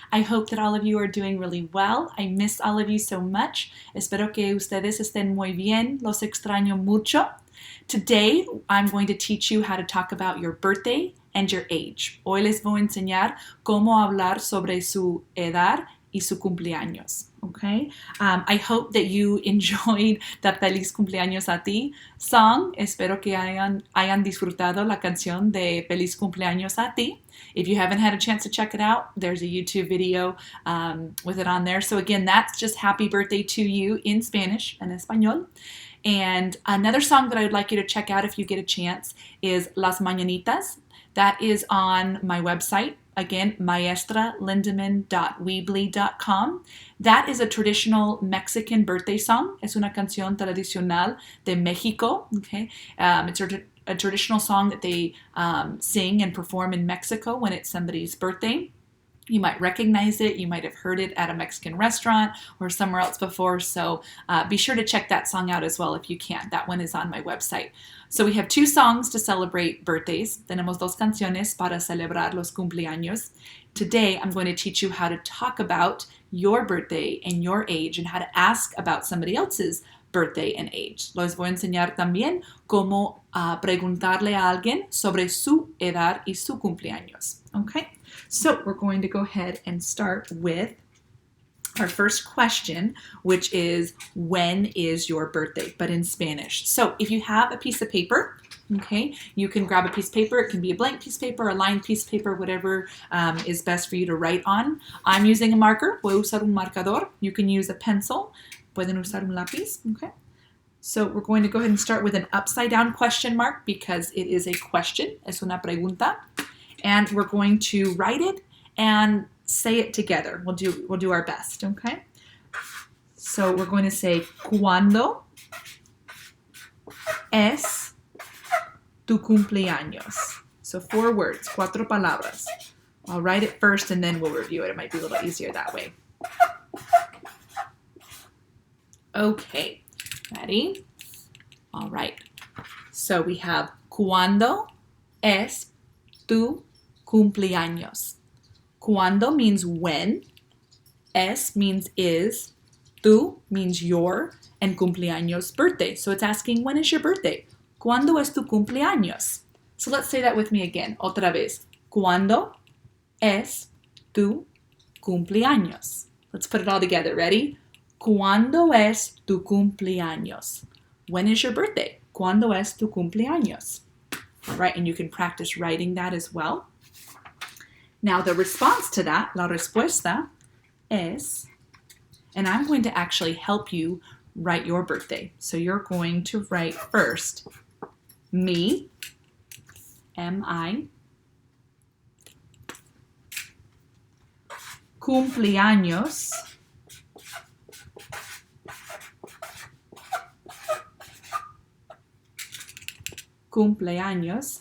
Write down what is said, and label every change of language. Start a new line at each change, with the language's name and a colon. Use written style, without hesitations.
English: I hope that all of you are doing really well. I miss all of you so much.
Spanish: Espero que ustedes estén muy bien. Los extraño mucho.
English: Today, I'm going to teach you how to talk about your birthday and your age.
Spanish: Hoy les voy a enseñar cómo hablar sobre su edad y su cumpleaños.
English: Okay? I hope that you enjoyed the Feliz Cumpleaños a Ti song.
Spanish: Espero que hayan disfrutado la canción de Feliz Cumpleaños a Ti.
English: If you haven't had a chance to check it out, there's a YouTube video with it on there. So again, that's just happy birthday to you in Spanish,
Spanish: en español.
English: And another song that I would like you to check out if you get a chance is Las Mañanitas. That is on my website. Again, maestralindemann.weebly.com. That is a traditional Mexican birthday song.
Spanish: Es una canción tradicional de México.
English: Okay, it's a traditional song that they sing and perform in Mexico when it's somebody's birthday. You might recognize it. You might have heard it at a Mexican restaurant or somewhere else before. So be sure to check that song out as well if you can. That one is on my website. So we have two songs to celebrate birthdays.
Spanish: Tenemos dos canciones para celebrar los cumpleaños.
English: Today, I'm going to teach you how to talk about your birthday and your age and how to ask about somebody else's birthday and age.
Spanish: Les voy a enseñar también cómo preguntarle a alguien sobre su edad y su cumpleaños.
English: Okay? So we're going to go ahead and start with our first question, which is, when is your birthday? But in Spanish. So if you have a piece of paper, okay, you can grab a piece of paper. It can be a blank piece of paper, a lined piece of paper, whatever is best for you to write on. I'm using a marker.
Spanish: Voy a usar un marcador.
English: You can use a pencil.
Spanish: Pueden usar un lápiz.
English: Okay. So we're going to go ahead and start with an upside down question mark because it is a question.
Spanish: Es una pregunta.
English: And we're going to write it and say it together. We'll do our best, okay? So we're going to say,
Spanish: ¿Cuándo es tu cumpleaños?
English: So 4 words,
Spanish: 4 palabras.
English: I'll write it first and then we'll review it. It might be a little easier that way. Okay, ready? All right. So we have,
Spanish: ¿Cuándo es tu cumpleaños?
English: Cuándo means when, es means is, tu means your, and cumpleaños, birthday. So it's asking, when is your birthday?
Spanish: ¿Cuándo es tu cumpleaños?
English: So let's say that with me again.
Spanish: Otra vez. ¿Cuándo es tu cumpleaños?
English: Let's put it all together. Ready?
Spanish: ¿Cuándo es tu cumpleaños?
English: When is your birthday?
Spanish: ¿Cuándo es tu cumpleaños?
English: All right, and you can practice writing that as well. Now the response to that,
Spanish: la respuesta, es,
English: and I'm going to actually help you write your birthday. So you're going to write first, mi, M-I, cumpleaños, cumpleaños.